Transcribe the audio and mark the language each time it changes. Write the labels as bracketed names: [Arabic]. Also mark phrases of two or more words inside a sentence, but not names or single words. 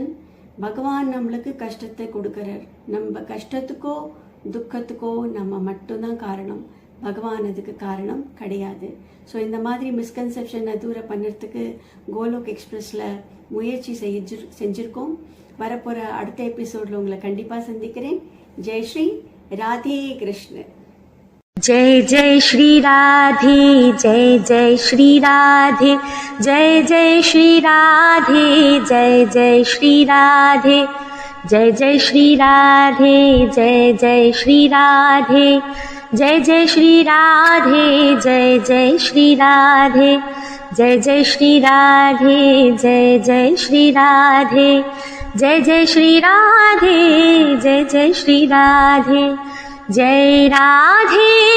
[Tamil] பகவான் நம்மளுக்கு கஷ்டத்தை கொடுக்குறார். நம்ம கஷ்டத்துக்கோ துக்கத்துக்கோ நம்ம மட்டும்தான் காரணம், பகவான் அதுக்கு காரணம் கிடையாது. ஸோ இந்த மாதிரி மிஸ்கன்செப்ஷனை தூரம் பண்ணுறதுக்கு கோலோக் எக்ஸ்பிரஸில் முயற்சி செஞ்சுருக்கோம். வரப்போகிற அடுத்த எபிசோடில் உங்களை கண்டிப்பாக சந்திக்கிறேன். ஜெய் ஸ்ரீ ராதே கிருஷ்ண. [Hindi] जय जय श्री राधे, जय जय श्री राधे, जय जय श्री राधे, जय जय श्री राधे, जय जय श्री राधे, जय जय श्री राधे, जय जय श्री राधे, जय जय श्री राधे, जय जय श्री राधे, जय जय श्री राधे, जय जय श्री राधे, जय जय श्री राधे, जय राधे